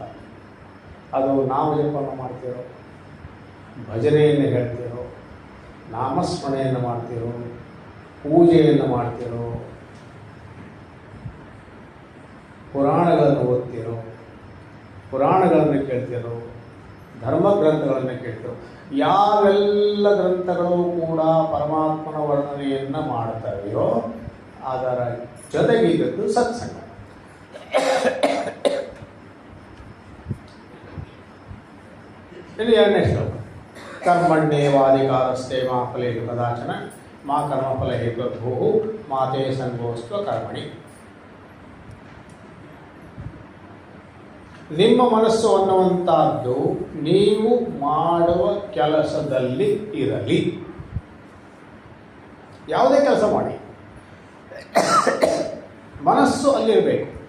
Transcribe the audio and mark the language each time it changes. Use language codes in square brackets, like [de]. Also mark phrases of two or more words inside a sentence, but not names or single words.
[kn] ಅದು ನಾವು ಜಪವನ್ನು ಮಾಡ್ತಿರೋ, ಭಜನೆಯನ್ನು ಹೇಳ್ತಿರೋ, ನಾಮಸ್ಮರಣೆಯನ್ನು ಮಾಡ್ತಿರೋ, ಪೂಜೆಯನ್ನು ಮಾಡ್ತಿರೋ, ಪುರಾಣಗಳನ್ನು ಓದ್ತಿರೋ, ಪುರಾಣಗಳನ್ನು ಕೇಳ್ತಿರೋ, ಧರ್ಮಗ್ರಂಥಗಳನ್ನು ಕೇಳ್ತಿರೋ, ಯಾವೆಲ್ಲ ಗ್ರಂಥಗಳು ಕೂಡ ಪರಮಾತ್ಮನ ವರ್ಣನೆಯನ್ನು ಮಾಡ್ತವೆಯೋ ಅದರ ಜೊತೆಗಿದ್ದದ್ದು ಸತ್ಸಂಗ. ಇಲ್ಲಿ 2ನೇ ಶ್ಲೋಕ. [sa] ಕರ್ಮಣ್ಯೇವಾಧಿಕಾರಸ್ಥೆ ಮಾ ಫಲೇಷು ಕದಾಚನ ಮಾ ಕರ್ಮಫಲ ಹೇತುರ್ಭೂ ಮಾತೇ ಸಂಗೋಸ್ತ್ವ ಕರ್ಮಣಿ. [kn] ನಿಮ್ಮ ಮನಸ್ಸು ಅನ್ನುವಂಥದ್ದು ನೀವು ಮಾಡುವ ಕೆಲಸದಲ್ಲಿ ಇರಲಿ. ಯಾವುದೇ ಕೆಲಸ ಮಾಡಿ, ಮನಸ್ಸು ಅಲ್ಲಿರಬೇಕು.